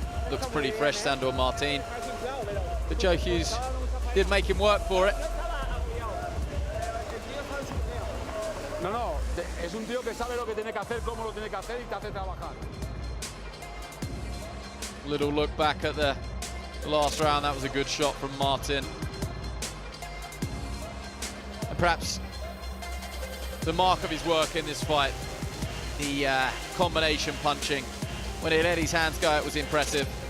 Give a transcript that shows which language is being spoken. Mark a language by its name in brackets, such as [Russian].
[English] Looks pretty fresh, Sandor Martin. But Joe Hughes did make him work for it. [Spanish] No, es un tío que sabe lo que tiene que hacer, cómo lo tiene que hacer y te hace trabajar. [English] Little look back at the last round. That was a good shot from Martin. And perhaps the mark of his work in this fight, the combination punching. When he let his hands go, it was impressive.